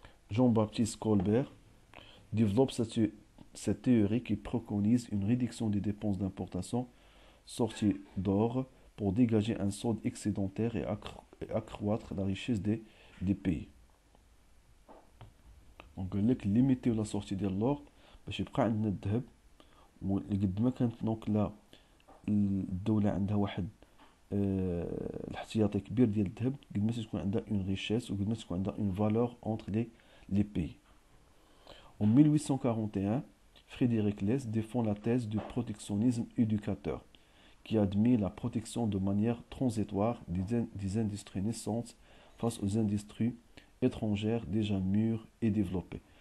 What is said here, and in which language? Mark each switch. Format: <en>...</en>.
<fr>Jean-Baptiste Colbert développe cette théorie qui préconise une réduction des dépenses d'importation sorties d'or pour dégager un solde excédentaire et accroître la richesse des pays.</fr> <ar>Donc قال لك</ar> <fr>limiter la sortie de l'or</fr> <ar>باش يبقى عندنا الذهب وقد ما كانت دونك لا الدولة عندها واحد الاحتياطي كبير ديال الذهب قد ما تكون عندها اون ريشيس وقد ما تكون عندها اون فالور</ar> <fr>entre les pays. En 1841, Frédéric Less défend la thèse du protectionnisme éducateur, qui admet la protection de manière transitoire des industries naissantes face aux industries étrangères déjà mûres et développées.</fr>